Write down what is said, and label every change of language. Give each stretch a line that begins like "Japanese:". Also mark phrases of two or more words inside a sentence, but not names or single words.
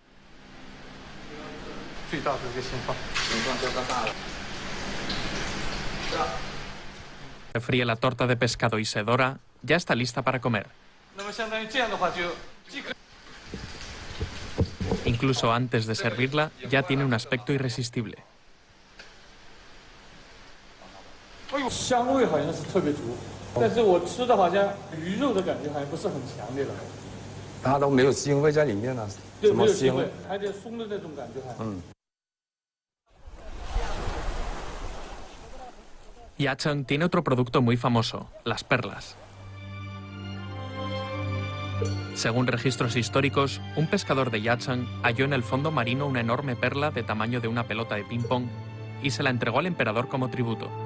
Spanish: Se fríe la torta de pescado y se dora, ya está lista para comer. Incluso antes de servirla, ya tiene un aspecto irresistible.
Chinese: 哎呦，香味好像是特别足，但是我吃的好像鱼肉的感觉好像不是很强烈了。它都没有腥味在里面了，对，什么腥没有腥味，还有点松的那种感觉还。
Spanish: Yacheng tiene otro producto muy famoso, las perlas. Según registros históricos, un pescador de Yacheng halló en el fondo marino una enorme perla de tamaño de una pelota de ping-pong y se la entregó al emperador como tributo.